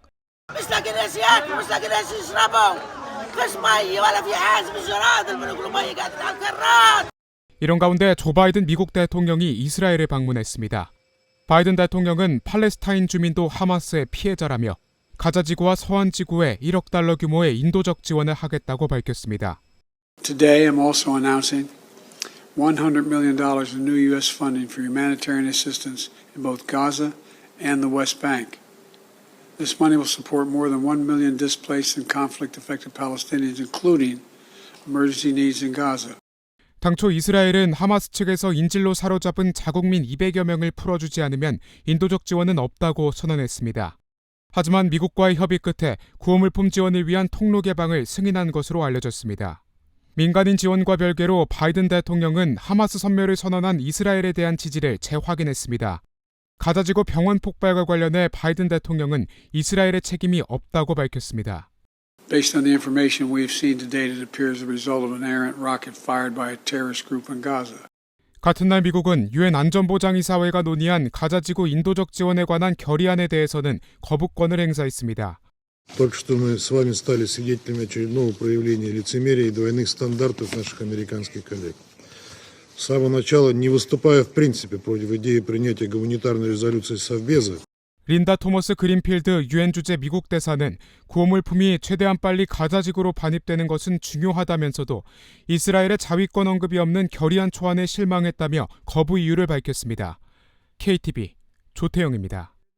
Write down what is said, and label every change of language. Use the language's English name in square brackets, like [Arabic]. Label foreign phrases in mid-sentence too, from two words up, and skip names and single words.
[Korean] 이런 가운데 조 바이든 미국 대통령이 이스라엘을 방문했습니다. 바이든 대통령은 팔레스타인 주민도 하마스의 피해자라며 가자 지구와 서한 지구에 1억 달러 규모의 인도적 지원을 하겠다고 밝혔습니다. [English] Today I'm also announcing $100 million in new U.S. funding for humanitarian assistance in both Gaza and the West Bank. This money will support more than 1 million displaced and conflict-affected Palestinians, including emergency needs in Gaza. [Korean] 당초 이스라엘은 하마스 측에서 인질로 사로잡은 자국민 200여 명을 풀어주지 않으면 인도적 지원은 없다고 선언했습니다. 하지만 미국과의 협의 끝에 구호물품 지원을 위한 통로 개방을 승인한 것으로 알려졌습니다. 민간인 지원과 별개로 바이든 대통령은 하마스 선멸을 선언한 이스라엘에 대한 지지를 재확인했습니다. 가자지구 병원 폭발과 관련해 바이든 대통령은 이스라엘의 책임이 없다고 밝혔습니다. [English] Based on the information we've seen to date, it appears the result of an errant rocket fired by a terrorist group in Gaza. [Korean] 같은 날 미국은 유엔 안전보장이사회가 논의한 가자지구 인도적 지원에 관한 결의안에 대해서는 거부권을 행사했습니다. [Russian] Только что мы с вами стали свидетелями очередного проявления лицемерия и двойных стандартов наших американских коллег. С самого начала, не выступая в принципе против идеи принятия гуманитарной резолюции Совбеза, [Korean] 린다 토머스 그린필드 유엔 주재 미국 대사는 구호물품이 최대한 빨리 가자지구로 반입되는 것은 중요하다면서도 이스라엘의 자위권 언급이 없는 결의안 초안에 실망했다며 거부 이유를 밝혔습니다. KTV 조태영입니다.